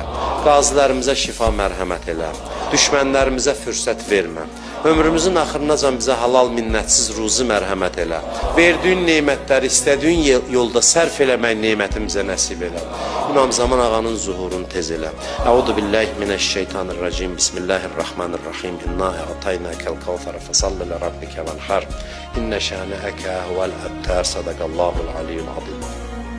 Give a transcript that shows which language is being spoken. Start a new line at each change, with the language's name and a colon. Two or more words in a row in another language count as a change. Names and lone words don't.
Azerbaijani: Qazilərimizə şifa mərhəmət elə. Düşmənlərimizə fürsət vermə. Ömrümüzün axırınacan bizə halal minnətsiz ruzi mərhəmət elə. Verdiyin neymətləri istədiyin yolda sərf eləmək neymətimize nəsib elə. İmam Zaman ağanın zuhurunu tez elə.
Arabic: أعوذ بالله من الشيطان الرجيم. بسم الله الرحمن الرحيم. إنا أعطيناك الكوثر فصل لربك وانحر. إن شانئك هو الأبتر. صدق الله العلي العظيم.